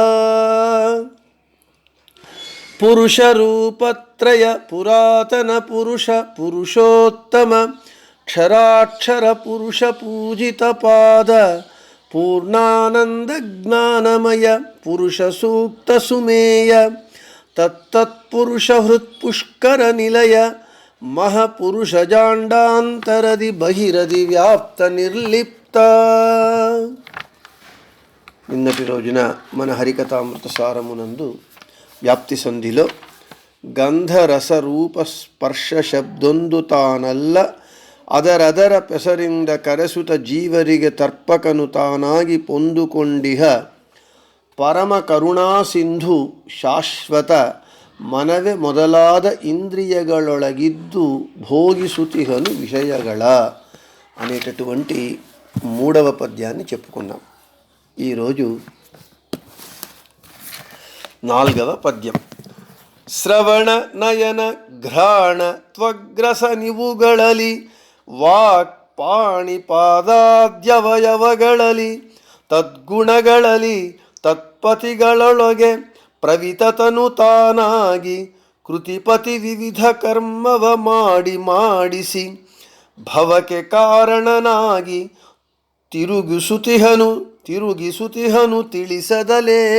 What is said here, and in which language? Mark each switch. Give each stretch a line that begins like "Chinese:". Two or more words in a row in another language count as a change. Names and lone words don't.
Kannada: ಪುರುಷ ರೂಪತ್ರಯ ಪುರಾತನ ಪುರುಷ ಪುರುಷೋತ್ತಮ ಕ್ಷರಾಕ್ಷರ ಪುರುಷ ಪೂಜಿತ ಪಾದ ಪೂರ್ಣಾನಂದ ಜ್ಞಾನಮಯ ಪುರುಷ ಸೂಕ್ತ ಸುಮೇಯ ತತ್ತತ್ಪುರುಷ ಹೃತ್ಪುಷ್ಕರ ನಿಲಯ ಮಹಾಪುರುಷ ಜಾಂಡಾಂತರದಿ ಬಹಿರದಿ ವ್ಯಾಪ್ತ ನಿರ್ಲಿಪ್ತ.
Telugu: నిన్నటి రోజున మన హరికథామృత సారమునందు వ్యాప్తి సంధిలో గంధరస
Kannada: ರೂಪ ಸ್ಪರ್ಶ ಶಬ್ದೊಂದು ತಾನಲ್ಲ ಅದರದರ ಪೆಸರಿಂದ ಕರೆಸುತ ಜೀವರಿಗೆ ತರ್ಪಕನು ತಾನಾಗಿ ಪೊಂದುಕೊಂಡಿಹ ಪರಮ ಕರುಣಾ ಸಿಂಧು ಶಾಶ್ವತ ಮನವೇ ಮೊದಲಾದ ಇಂದ್ರಿಯಗಳೊಳಗಿದ್ದು ಭೋಗಿಸುತಿಹನು ವಿಷಯಗಳ
Telugu: అనేటటువంటి 3వ పద్యాన్ని చెప్పుకున్నాం. ఈరోజు 4వ పద్యం.
Kannada: ಶ್ರವಣ ನಯನ ಘ್ರಾಣ ತ್ವಗ್ರಸ ನಿವುಗಳಲ್ಲಿ ವಾಕ್ ಪಾಣಿ ಪಾದಾದ್ಯವಯವಗಳಲ್ಲಿ ತದ್ಗುಣಗಳಲ್ಲಿ ತತ್ಪತಿಗಳೊಳಗೆ ಪ್ರವಿತತನು ತಾನಾಗಿ ಕೃತಿಪತಿ ವಿವಿಧ ಕರ್ಮವ ಮಾಡಿ ಮಾಡಿಸಿ ಭವಕ್ಕೆ ಕಾರಣನಾಗಿ ತಿರುಗಿಸುತಿಹನು ತಿಳಿಸದಲೇ.